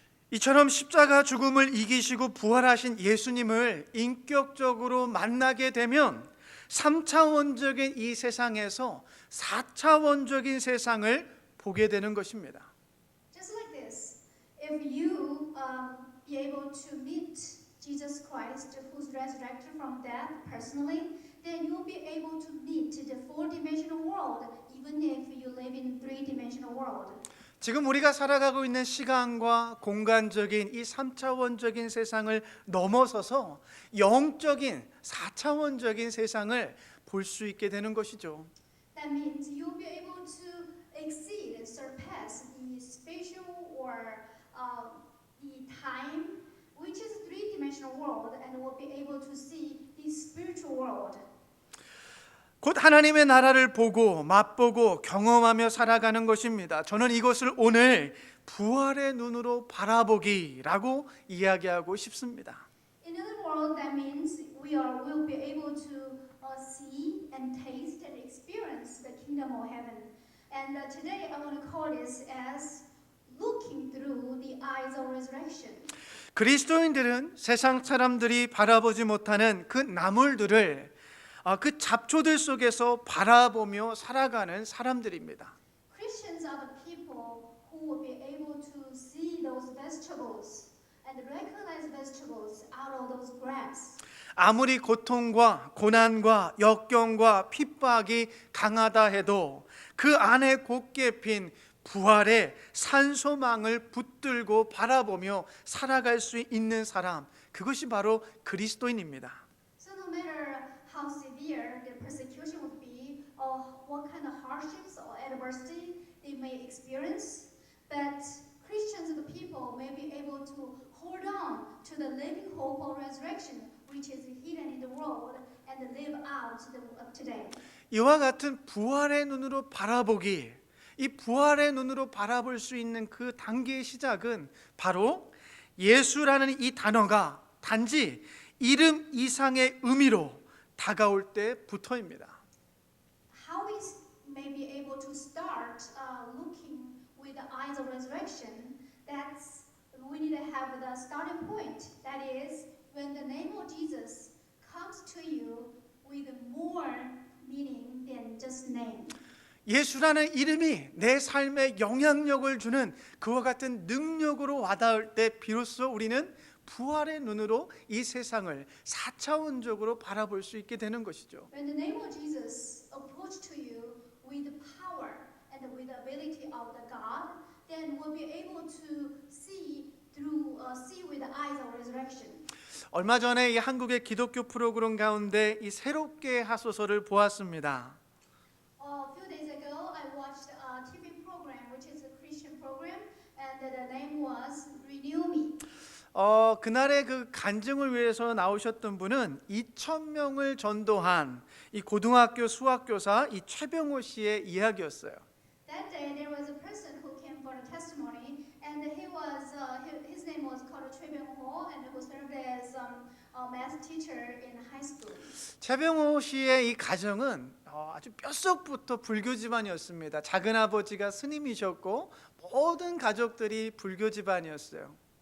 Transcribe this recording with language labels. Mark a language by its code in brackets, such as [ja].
[ko] 이처럼 십자가 죽음을 이기시고 부활하신 예수님을 인격적으로 만나게 되면 3차원적인 이 세상에서 4차원적인 세상을 보게 되는 것입니다. [en] Just like this, if you be able to meet Jesus Christ, who's resurrected from death personally, then you'll be able to meet the four-dimensional world, even if you live in three-dimensional world. [ko] 지금 우리가 살아가고 있는 시간과 공간적인 이 3차원적인 세상을 넘어서서 영적인 4차원적인 세상을 볼 수 있게 되는 것이죠. [en] That means you'll be able to exceed and surpass the spatial or the time, which is a three-dimensional world, and will be able to see the spiritual world. [ko] 곧 하나님의 나라를 보고 맛보고 경험하며 살아가는 것입니다. 저는 이것을 오늘 부활의 눈으로 바라보기라고 이야기하고 싶습니다. [en] In other words, that means will be able to see and taste and experience the kingdom of heaven. And today I want to call this as looking through the eyes of resurrection. [ko] 그리스도인들은 세상 사람들이 바라보지 못하는 그 나물들을 그 잡초들 속에서 바라보며 살아가는 사람들입니다. [en] Christians are the people who will be able to see those vegetables and recognize vegetables out of those grass. [ko] 아무리 고통과 고난과 역경과 핍박이 강하다 해도 그 안에 곱게 핀 부활의 산소망을 붙들고 바라보며 살아갈 수 있는 사람, 그것이 바로 그리스도인입니다. [en] So no matter how severe the persecution would be, or what kind of hardships or adversity they may experience, but Christians, the people, may be able to hold on to the living hope of resurrection, which is hidden in the world, and live out today. [ko] 이와 같은 부활의 눈으로 바라보기, 이 부활의 눈으로 바라볼 수 있는 그 단계의 시작은 바로 예수라는 이 단어가 단지 이름 이상의 의미로 다가올 때부터입니다. [en] How we may be able to start looking with the eyes of resurrection, that's we need to have the starting point. That is, when the name of Jesus comes to you with more meaning than just name. [ko] 예수라는 이름이 내 삶에 영향력을 주는 그와 같은 능력으로 와닿을 때 비로소 우리는 부활의 눈으로 이 세상을 4차원적으로 바라볼 수 있게 되는 것이죠. [en] When the name of Jesus approach to you with power and with the ability of the God, then we'll be able to see with the eyes of resurrection. [ko] 얼마 전에 이 한국의 기독교 프로그램 가운데 이 새롭게 하소서를 보았습니다. [en] A few days ago, I watched a TV program, which is a Christian program, and the name was Renew Me. [ko] 그날의 그 간증을 위해서 나오셨던 분은 2,000명을 전도한 이 고등학교 수학교사 이 최병호 씨의 이야기였어요. [en] That day, there was a person who came for a testimony, and his name was called Choi Byung-ho, and who served as a math teacher in high school. [ko] 최병호 씨의 이 가정은 아주 뼛속부터 불교 집안이었습니다. 작은 아버지가 스님이셨고 모든 가족들이 불교 집안이었어요.